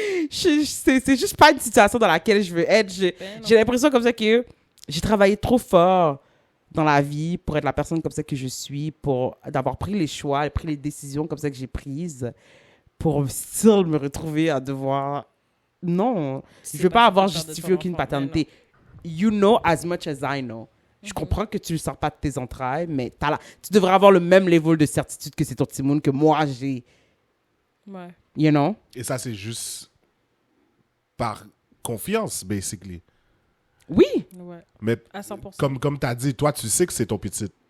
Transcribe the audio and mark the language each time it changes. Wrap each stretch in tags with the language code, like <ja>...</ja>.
<fr>c'est juste pas une situation dans laquelle je veux être j'ai l'impression comme ça que j'ai travaillé trop fort dans la vie pour être la personne comme ça que je suis, pour d'avoir pris les choix, pris les décisions comme ça que j'ai prises, pour still me retrouver à devoir... Non, je veux pas avoir justifié aucune paternité.</fr> <en>You know as much as I know.</en> <fr>Je comprends que tu le sors pas de tes entrailles, mais tu devrais avoir le même level de certitude que c'est ton petit monde que moi j'ai. Ouais.</fr> <en>You know?</en> <fr>Et ça, c'est juste par confiance, basically. Oui, Ouais. Mais À 100%. comme tu as dit, toi, tu sais que c'est ton petit.</fr>